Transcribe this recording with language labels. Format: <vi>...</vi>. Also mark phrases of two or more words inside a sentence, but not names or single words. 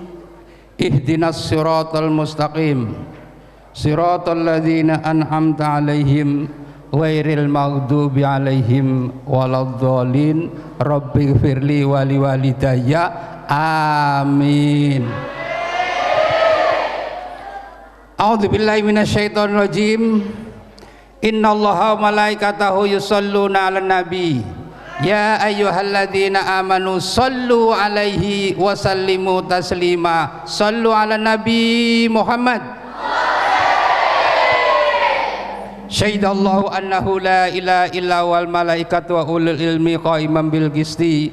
<ar>اهدنا الصراط المستقيم صراط الذين أنعمت عليهم غير المغضوب عليهم ولا الضالين. رب اغفر لي ولوالدي. Amin. أعوذ بالله من الشيطان الرجيم. إن الله وملائكته يصلون على النبي. يا أيها الذين آمنوا صلوا عليه وسلموا تسليما. صلوا على النبي محمد شهد الله أنه لا إله إلا والملائكة وأولو العلم قائما بالقسط.</ar>